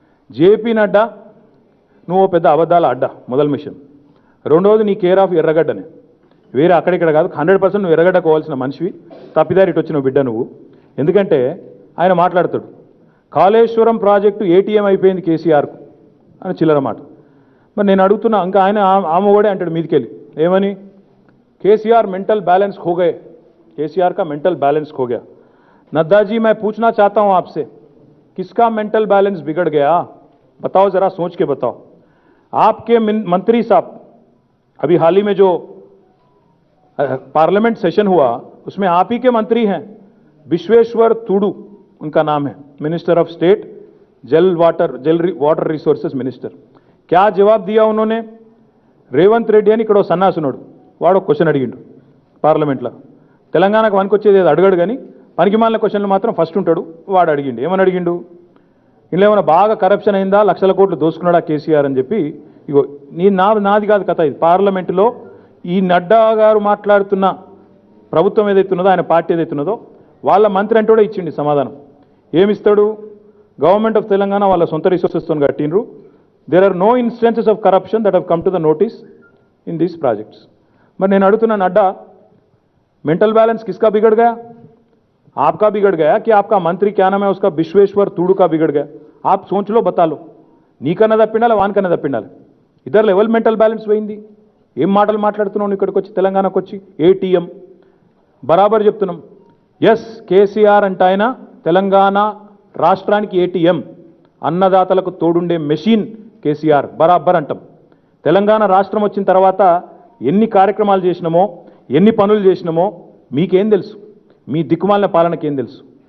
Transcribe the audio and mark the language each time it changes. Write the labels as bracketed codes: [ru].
[te] JP Nadda నువ్వు పెద్ద అబద్ధాల అడ్డా మొదలు మిషన్, రెండవది నీ కేర్ ఆఫ్ ఎర్రగడ్డనే, వేరే అక్కడిక్కడ కాదు, 100% నువ్వు ఎర్రగడ్డ కోవాల్సిన మనిషివి, తప్పిదారి ఇటు వచ్చిన బిడ్డ నువ్వు. ఎందుకంటే ఆయన మాట్లాడతాడు కాళేశ్వరం ప్రాజెక్టు ఏటీఎం అయిపోయింది కేసీఆర్కు అని చిల్లర మాట. మరి నేను అడుగుతున్నా, ఇంకా ఆయన ఆమె అంటాడు మీదికెళ్ళి ఏమని, [hi] కేसीआर मेंटल बैलेंस खो गए, केसीआर का मेंटल बैलेंस खो गया। नड्डा जी मैं पूछना चाहता हूं आपसे, किसका मेंटल बैलेंस बिगड़ गया, बताओ जरा, सोच के बताओ। आपके मंत्री साहब अभी हाल ही में जो पार्लियामेंट सेशन हुआ उसमें आप ही के मंत्री हैं, विश्वेश्वर तुडू उनका नाम है, मिनिस्टर ऑफ स्टेट, जल वाटर रिसोर्सेज मिनिस्टर। क्या जवाब दिया उन्होंने, [te] రేవంత్ రెడ్డి అని ఇక్కడ సన్నాసునుడు వాడు క్వశ్చన్ అడిగిండు పార్లమెంట్లో, తెలంగాణకు వనుకొచ్చేది ఏదో అడగడు కానీ పనికిమాలిన క్వశ్చన్లు మాత్రం ఫస్ట్ ఉంటాడు. వాడు అడిగిండు, ఏమని అడిగిండు, ఇందులో ఏమైనా బాగా కరప్షన్ అయిందా, లక్షల కోట్లు దోసుకున్నాడా కేసీఆర్ అని చెప్పి. ఇగో నాది కాదు కథ, ఇది పార్లమెంటులో ఈ నడ్డా గారు మాట్లాడుతున్న ప్రభుత్వం ఏదైతున్నదో, ఆయన పార్టీ ఏదైతున్నదో వాళ్ళ మంత్రి అంటే కూడా ఇచ్చిండి సమాధానం. ఏమిస్తాడు, [en] government of Telangana [te] వాళ్ళ సొంత రిసోర్సెస్తో కట్టినరు, [en] There are no instances of corruption that have come to the notice in this projects. [hi] मैं [te] నేను అడుగుతున్నా [hi] నడ్డా, मेंटल बैलेंस किसका बिगड़ गया, आपका बिगड़ गया कि आपका मंत्री क्या नाम है उसका विश्वेश्वर तुडू का बिगड़ गया, आप सोच लो, बता लो, [te] నీకన్నా తప్పిండాలి వానికన్నా తప్పిండాలి, ఇద్దరు లెవెల్ మెంటల్ బ్యాలెన్స్ పోయింది. ఏం మాటలు మాట్లాడుతున్నావు ఇక్కడికి వచ్చి, తెలంగాణకు వచ్చి ఏటీఎం బరాబర్ చెప్తున్నాం. ఎస్ కేసీఆర్ అంటే ఆయన తెలంగాణ రాష్ట్రానికి ఏటీఎం, అన్నదాతలకు తోడుండే మెషిన్ కేసీఆర్ బరాబర్ అంటాం. తెలంగాణ రాష్ట్రం వచ్చిన తర్వాత ఎన్ని కార్యక్రమాలు చేసినామో, ఎన్ని పనులు చేసినామో మీకేం తెలుసు, మీ దిక్కుమాలిన పాలనకి ఏం తెలుసు.